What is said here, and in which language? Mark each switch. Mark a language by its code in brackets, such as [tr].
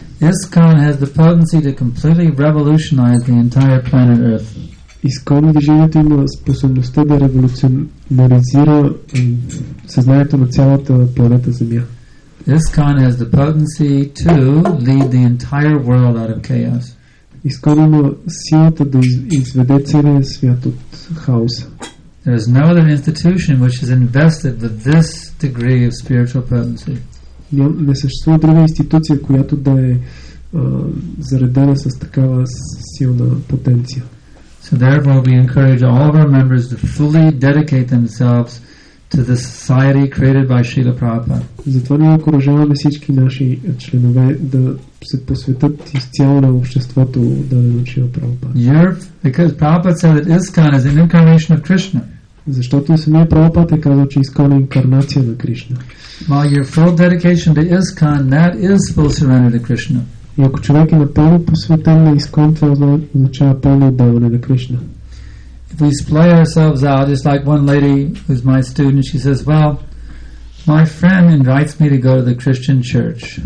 [en] ISKCON has the potency to completely revolutionize the entire planet Earth. [bg] ИСКОН движението има способността да революционаризира съзнанието на цялата планета Земя. [en] ISKCON has the potency to lead the entire world out of chaos. [bg] ИСКОН има силата да изведе целия свят от хаоса. [en] There is no other institution which is invested with this degree of spiritual potency. [bg] Не съществува друга институция, която да е заредена с такава силна потенция. [en] So therefore we encourage all of our members to fully dedicate themselves to the society created by Srila Prabhupada. [bg] Затова ние окуражаваме всички наши членове да се посветят изцяло на обществото, дадено от Шрила Прабхупада. [en] Because Prabhupada said that ISKCON is an incarnation of Krishna. [bg] Защото самия Прабхупада е казал, че ISKCON е инкарнация на Кришна. [en] While your full dedication to ISKCON, that is full surrender to Krishna. [bg] И ако човек е напълно посветен на ИСКОН, това означава пълно отдаване на Кришна. [en] If we splay ourselves out, just like one lady who's my student, she says, well, my friend invites me to go to the Christian church.